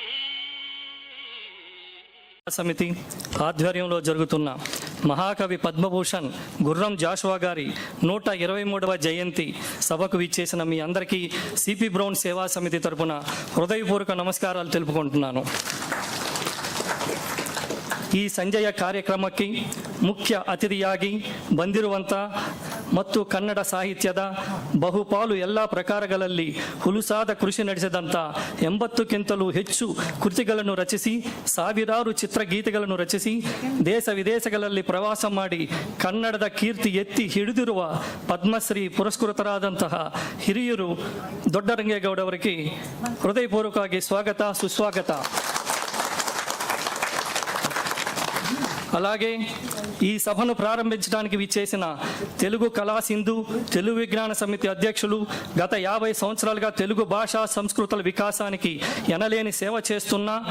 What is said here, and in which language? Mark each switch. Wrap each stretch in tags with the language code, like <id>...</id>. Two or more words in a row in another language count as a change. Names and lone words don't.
<te>సమితి ఆధ్వర్యంలో జరుగుతున్న మహాకవి పద్మభూషణ్ గుర్రం జాషువా గారి 123వ జయంతి సభకు విచ్చేసిన మీ అందరికీ సిపి బ్రౌన్ సేవా సమితి తరపున హృదయపూర్వక నమస్కారాలు తెలుపుకుంటున్నాను.</te> <kn>ಈ ಸಂಜೆಯ ಕಾರ್ಯಕ್ರಮಕ್ಕೆ ಮುಖ್ಯ ಅತಿಥಿಯಾಗಿ ಬಂದಿರುವಂಥ ಮತ್ತು ಕನ್ನಡ ಸಾಹಿತ್ಯದ ಬಹುಪಾಲು ಎಲ್ಲ ಪ್ರಕಾರಗಳಲ್ಲಿ ಹುಲುಸಾದ ಕೃಷಿ ನಡೆಸಿದಂಥ 80ಕ್ಕಿಂತಲೂ ಹೆಚ್ಚು ಕೃತಿಗಳನ್ನು ರಚಿಸಿ ಸಾವಿರಾರು ಚಿತ್ರಗೀತೆಗಳನ್ನು ರಚಿಸಿ ದೇಶ ವಿದೇಶಗಳಲ್ಲಿ ಪ್ರವಾಸ ಮಾಡಿ ಕನ್ನಡದ ಕೀರ್ತಿ ಎತ್ತಿ ಹಿಡಿದಿರುವ ಪದ್ಮಶ್ರೀ ಪುರಸ್ಕೃತರಾದಂತಹ ಹಿರಿಯರು ದೊಡ್ಡರಂಗೇಗೌಡವರಿಗೆ ಹೃದಯಪೂರ್ವಕವಾಗಿ ಸ್ವಾಗತ ಸುಸ್ವಾಗತ.</kn> <te>అలాగే ఈ సభను ప్రారంభించడానికి విచ్చేసిన తెలుగు కళా సింధు తెలుగు విజ్ఞాన సమితి అధ్యక్షులు గత 50 సంవత్సరాలుగా తెలుగు భాషా సంస్కృతుల వికాసానికి ఎనలేని సేవ చేస్తున్న</te>